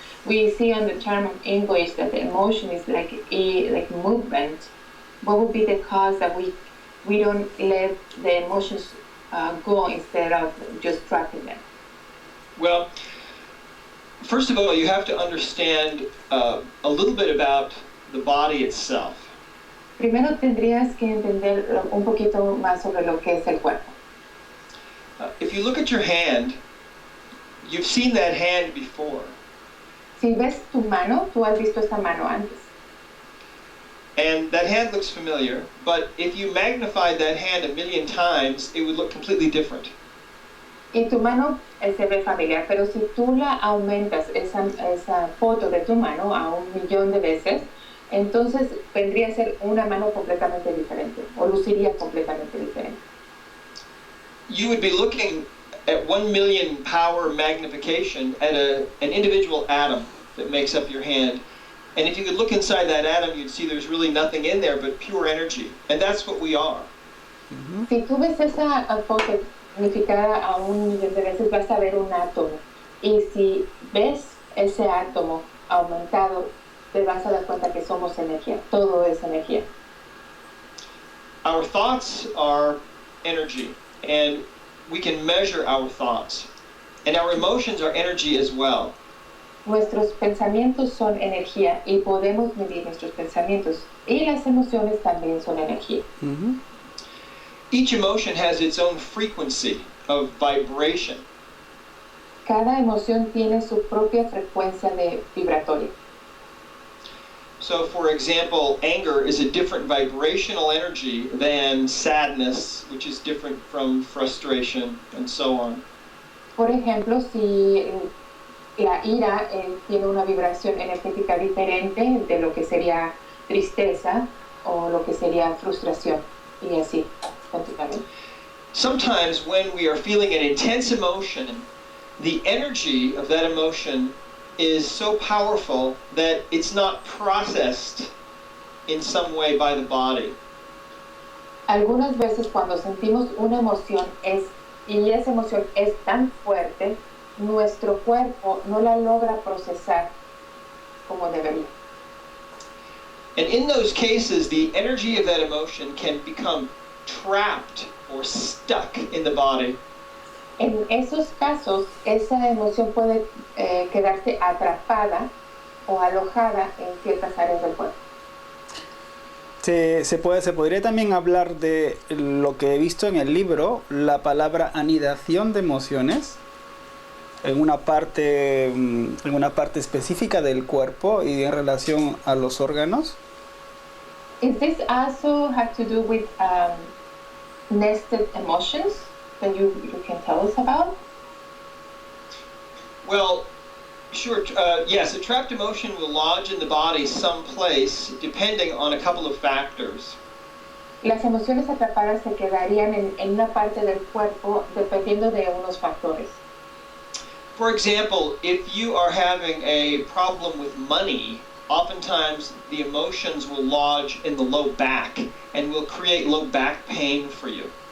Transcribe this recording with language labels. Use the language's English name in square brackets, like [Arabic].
[English] We see on the term of English that the emotion is like movement. What would be the cause that we don't let the emotions go instead of just trapping them? Well, first of all, you have to understand a little bit about the body itself. [Spanish] Primero tendrías que entender un poquito más sobre lo que es el cuerpo. [English] If you look at your hand, you've seen that hand before. [Spanish] Si ves tu mano, tú has visto esta mano antes. [English] And that hand looks familiar, but if you magnified that hand 1,000,000 times, it would look completely different. [Spanish] Y tu mano se ve familiar, pero si tú la aumentas, esa foto de tu mano a 1,000,000 de veces, entonces vendría a ser una mano completamente diferente, o luciría completamente diferente. [English] You would be looking at 1,000,000 power magnification at an individual atom that makes up your hand. And if you could look inside that atom, you'd see there's really nothing in there but pure energy. And that's what we are. [Spanish] Si tú ves esa foto magnificada a 1,000,000 de veces, vas a ver un átomo. Y si ves ese átomo aumentado, te vas a dar cuenta que somos energía. Todo es energía. [English] Our thoughts are energy, and we can measure our thoughts. And our emotions are energy as well. [Spanish] Nuestros pensamientos son energía y podemos medir nuestros pensamientos. Y las emociones también son energía. Mm-hmm. [English] Each emotion has its own frequency of vibration. [Spanish] Cada emoción tiene su propia frecuencia vibratoria. [English] So, for example, anger is a different vibrational energy than sadness, which is different from frustration, and so on. [Spanish] Por ejemplo, si la ira tiene una vibración energética diferente de lo que sería tristeza o lo que sería frustración, y así continuamente. [English] Sometimes when we are feeling an intense emotion, the energy of that emotion is so powerful that it's not processed in some way by the body. [Spanish] Algunas veces cuando sentimos una emoción y esa emoción es tan fuerte, nuestro cuerpo no la logra procesar como debería. [English] And in those cases, the energy of that emotion can become trapped or stuck in the body. [Spanish] En esos casos, esa emoción puede quedarse atrapada o alojada en ciertas áreas del cuerpo. Se podría también hablar de lo que he visto en el libro, la palabra anidación de emociones, en una parte específica del cuerpo y en relación a los órganos. [English] Is this also have to do with nested emotions that you can tell us about? Well, sure. Yes, a trapped emotion will lodge in the body someplace, depending on a couple of factors. [Spanish] Las emociones atrapadas se quedarían en una parte del cuerpo dependiendo de unos factores. [English] For example, if you are having a problem with money, oftentimes the emotions will lodge in the low back and will create low back pain for you.